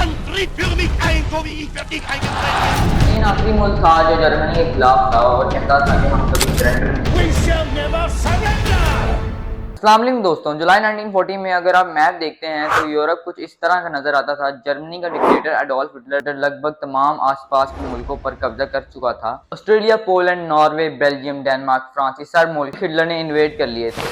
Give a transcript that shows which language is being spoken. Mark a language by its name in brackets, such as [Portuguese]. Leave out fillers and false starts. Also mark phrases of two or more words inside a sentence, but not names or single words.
[German] tritt für mich ein, so wie ich für dich eingetreten bin. [Hindi] तीन आखिरी मुल्क था जो जर्मनी के खिलाफ था और कहता था कि हम कभी सरेंडर। [English] We shall never surrender. [Hindi] अस्सलाम वालेकुम दोस्तों, जुलाई 1940 में अगर आप मैप देखते हैं तो यूरोप कुछ इस तरह का नजर आता था। जर्मनी का डिक्टेटर एडोल्फ हिटलर लगभग तमाम आसपास के मुल्कों पर कब्जा कर चुका था। ऑस्ट्रेलिया, पोलैंड, नॉर्वे, बेल्जियम, डेनमार्क, फ्रांस, ये सब मुल्क हिटलर ने इन्वेड कर लिए थे।